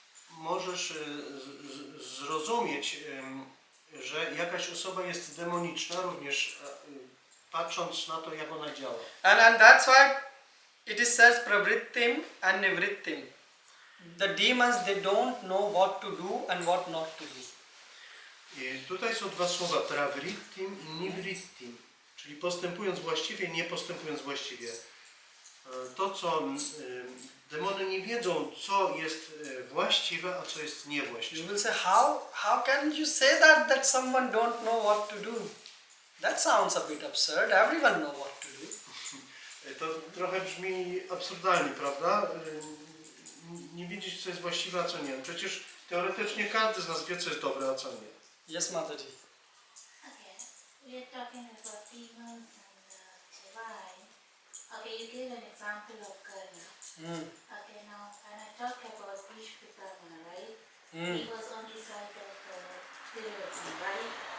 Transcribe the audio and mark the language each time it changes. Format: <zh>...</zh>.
<pl>Możesz zrozumieć, że jakaś osoba jest demoniczna, również patrząc na to, jak ona działa.</pl> <en>And that's why it is said pravrittim and nivrittim. The demons, they don't know what to do and what not to do.</en> <pl>I tutaj są dwa słowa, pravrittim i nivrittim, czyli postępując właściwie, nie postępując właściwie. To, co demony nie wiedzą, co jest właściwe, a co jest niewłaściwe.</pl> <en>You will say, how can you say that someone don't know what to do? That sounds a bit absurd. Everyone knows what to do.</en> <pl>To trochę brzmi absurdalnie, prawda? Nie wiedzieć, co jest właściwe, a co nie. Przecież teoretycznie każdy z nas wie, co jest dobre, a co nie.</pl> <en>Yes, Mataji. Okay, we are talking about demons and divine. Okay, you gave an example of karma. Okay, now when I talk about Bhishma, right? He was on the side of Duryodhana, right?</en>